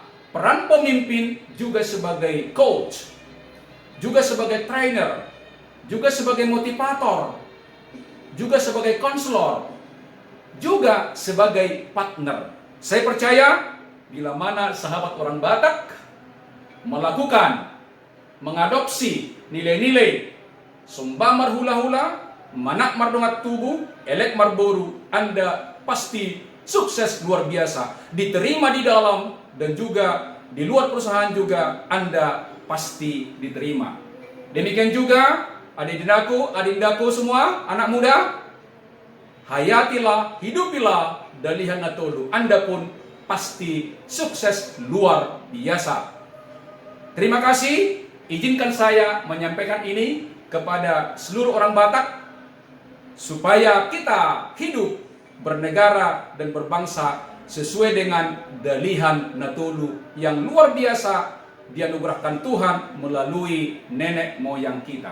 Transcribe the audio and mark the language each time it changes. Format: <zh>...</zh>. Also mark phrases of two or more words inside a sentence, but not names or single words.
<id>Peran pemimpin juga sebagai coach, juga sebagai trainer, juga sebagai motivator, juga sebagai konselor, juga sebagai partner. Saya percaya bila mana sahabat orang Batak melakukan, mengadopsi nilai-nilai</id> <bbc>Sumbamar hula-hula, manak mardongat tubuh, elek marboru,</bbc> <id>Anda pasti sukses luar biasa. Diterima di dalam dan juga di luar perusahaan juga Anda pasti diterima. Demikian juga adik-adikku, adindaku semua, anak muda, hayatilah, hidupilah dalihan natolu. Anda pun pasti sukses luar biasa. Terima kasih. Izinkan saya menyampaikan ini kepada seluruh orang Batak supaya kita hidup, bernegara dan berbangsa sesuai dengan dalihan natolu yang luar biasa dianugerahkan Tuhan melalui nenek moyang kita.</id>